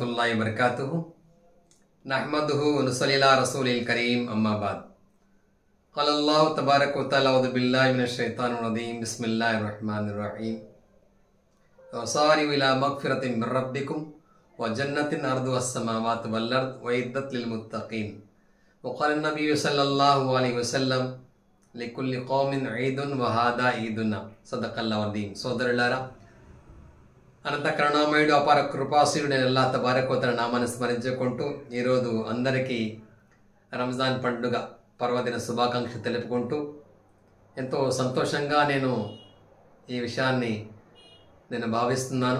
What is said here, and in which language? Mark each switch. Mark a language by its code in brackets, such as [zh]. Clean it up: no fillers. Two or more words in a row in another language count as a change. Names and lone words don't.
[ar] ورحمة الله وبركاته نحمده و نصلي على رسوله الكريم أما بعد قال الله تبارك و تعالى أعوذ بالله من الشيطان الرجيم بسم الله الرحمن الرحيم وسارعوا إلى مغفرة من ربكم و جنة عرضها السماوات والأرض أعدت للمتقين و قال النبي صلى الله عليه وسلم لكل قوم عيد و هذا عيدنا صدق الله العظيم. [te] సోదరులారా, అనంత కరుణామయుడు అపార కృపాశీలుడైన అల్లాహ్ [ar] تبارك و تعالى [te] నామాన్ని స్మరించుకుంటూ ఈరోజు అందరికీ రంజాన్ పండుగ పర్వదిన శుభాకాంక్షలు తెలుపుకుంటూ ఎంతో సంతోషంగా నేను ఈ విషయాన్ని భావిస్తున్నాను.